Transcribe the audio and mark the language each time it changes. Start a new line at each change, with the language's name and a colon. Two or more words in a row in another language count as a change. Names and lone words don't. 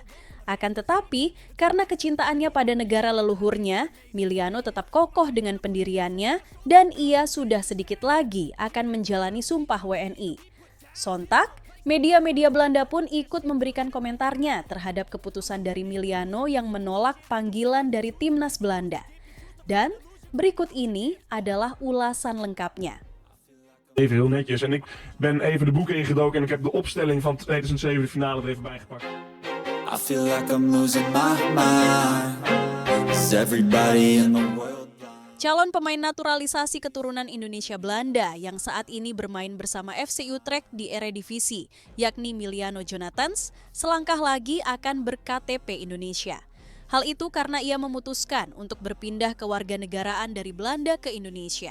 Indonesian: Akan tetapi, karena kecintaannya pada negara leluhurnya, Miliano tetap kokoh dengan pendiriannya dan ia sudah sedikit lagi akan menjalani sumpah WNI. Sontak, media-media Belanda pun ikut memberikan komentarnya terhadap keputusan dari Miliano yang menolak panggilan dari timnas Belanda. Dan berikut ini adalah ulasan lengkapnya.
Dutch: Even heel netjes. En ik ben even de boeken ingedoken en ik heb de opstelling van 2007 de finale er even bijgepakt.
English: I feel like I'm losing my mind. Is everybody in the world blind?
Indonesian: Calon pemain naturalisasi keturunan Indonesia Belanda yang saat ini bermain bersama FC Utrecht di Eredivisie, yakni Miliano Jonathans, selangkah lagi akan ber-KTP Indonesia. Hal itu karena ia memutuskan untuk berpindah kewarganegaraan dari Belanda ke Indonesia.